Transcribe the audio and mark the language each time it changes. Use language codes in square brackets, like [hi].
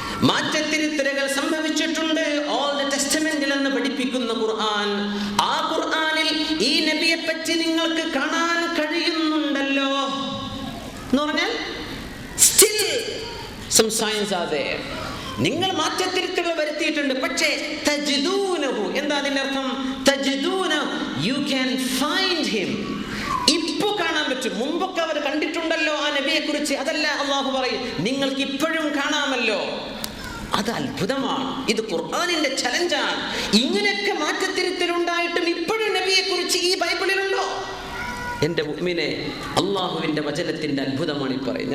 [ml] മാറ്റത്തിരുത്തലുകൾ സംഭവിച്ചിട്ടുണ്ട് all the ടെസ്റ്റമെന്റിൽ എന്ന് പഠിപ്പിക്കുന്ന ഖുർആൻ. ആ ഖുർആനിൽ ഈ നബിയെ പറ്റി നിങ്ങൾക്ക് കാണാൻ കഴിയുന്നുണ്ടല്ലോ എന്ന് പറഞ്ഞാൽ [en] still some signs are there. [ml] നിങ്ങൾ മാറ്റത്തിരുത്തലുകൾ വരുത്തിയിട്ടുണ്ട്, പക്ഷേ തജിദൂനഹു, എന്താ അതിന്റെ അർത്ഥം? [en] തജിദൂന, you can find him. [ml] ഇപ്പോ കാണാൻ പറ്റും. മുമ്പൊക്കെ അവർ കണ്ടിട്ടുണ്ടല്ലോ ആ നബിയെ കുറിച്ച്. അതല്ല അല്ലാഹു പറയും, നിങ്ങൾക്ക് ഇപ്പോഴും കാണാമല്ലോ. അത് അത്ഭുതമാണ്. ഇത് ഖുർആനിന്റെ ചലഞ്ചാണ്. ഇങ്ങനെയൊക്കെ മാറ്റത്തിരുത്തലുണ്ടായിട്ടും ഇപ്പോഴും നബിയെ കുറിച്ച് ഈ ബൈബിളിലുണ്ടോ? എൻ്റെ മുഅ്മിനെ, അള്ളാഹുവിൻ്റെ വചനത്തിൻ്റെ അത്ഭുതമാണ് ഈ പറയുന്നത്.